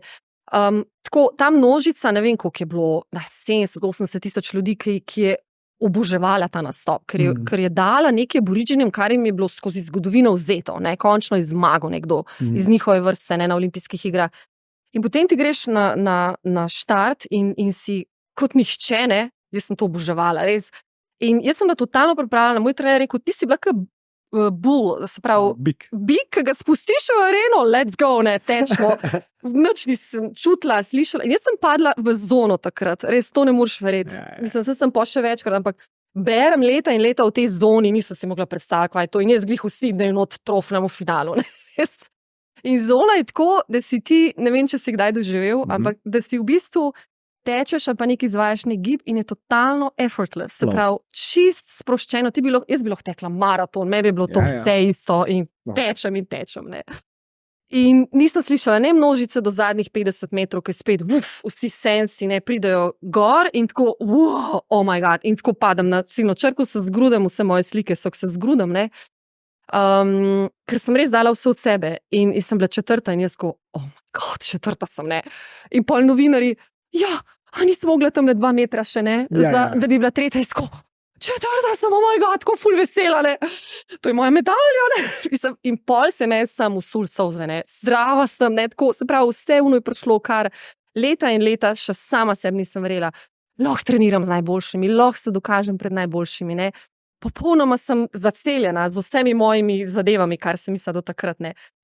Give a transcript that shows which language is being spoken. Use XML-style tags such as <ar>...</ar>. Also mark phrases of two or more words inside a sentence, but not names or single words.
<sl>Tako ta množica, ne vem, koliko je bilo, 70-80 tisoč ljudi, ki je oboževala ta nastop, ker je dala nekaj aboriđinom, kar jim je bilo skozi zgodovino vzeto, ne, končno je zmagal nekdo iz njihove vrste, ne, na olimpijskih igrah. In potem ti greš na štart in si kot nihče, ne, jaz sem to oboževala, res. In jaz sem bila totalno pripravljena, moj trener je rekel, ti si bila kot bull, se pravi, bik, ki ga spustiš v areno,</sl> <en>let's go,</en> <sl>ne, tečemo. Nič nisem čutila, slišala. In jaz sem padla v zono takrat, res to ne moreš verjeti. Mislim, sem pa še večkrat, ampak berem leta in leta v tej zoni, nisem si mogla predstaviti, kaj je to. In jaz glih v Sydneyju not trofnem v finalu. Ne. In zona je tako, da si ti, ne vem, če si kdaj doživel, ampak da si v bistvu tečeš ali pa nekaj izvajaš nek gib in je totalno effortless, se pravi, čist sproščeno. Jaz bi lahko tekla maraton, meni bi bilo to vse isto in tečem, ne. In nisem slišala ne množice do zadnjih 50 metrov, ki spet, vsi sensi, ne, pridejo gor in tako,</sl> <en>oh my god,</en> <sl>in tako padam na ciljno črko, se zgrudem, vse moje slike so, ko se zgrudem, ne. Ker sem res dala vse od sebe in sem bila 4. in jaz ko,</sl> <en>oh my god, 4.</en> <sl>sem, ne. In pol novinarji, nisem mogla tam 2 metra še, ne, da bi bila 3. izko. 4. sem,</sl> <en>oh my god,</en> <sl>tako ful vesela, ne. To je moja medalja, ne. In pol se me sam usul solze, ne. Zdrava sem, ne, tako, se pravi, vse je prišlo, kar leta in leta še sama sebi nisem verjela. Lahko treniram z najboljšimi, lahko se dokažem pred najboljšimi, ne. Popolnoma sem zaceljena z vsemi mojimi zadevami, kar sem mislila do takrat, ne.</sl>